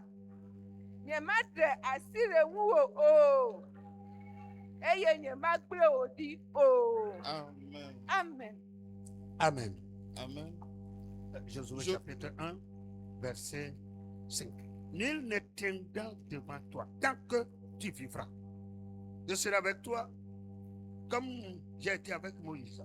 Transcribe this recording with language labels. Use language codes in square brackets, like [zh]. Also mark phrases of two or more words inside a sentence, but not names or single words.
[ee] Nyemaɖe asi le ŋuwò o, eye nyemagblẽ wò ɖi o. Amen. Amen. Amen. Amen. [fr] Josué Je- chapitre 1, verset 5. Nul ne tiendra devant toi tant que tu vivras. Je serai avec toi comme j'ai été avec Moïse.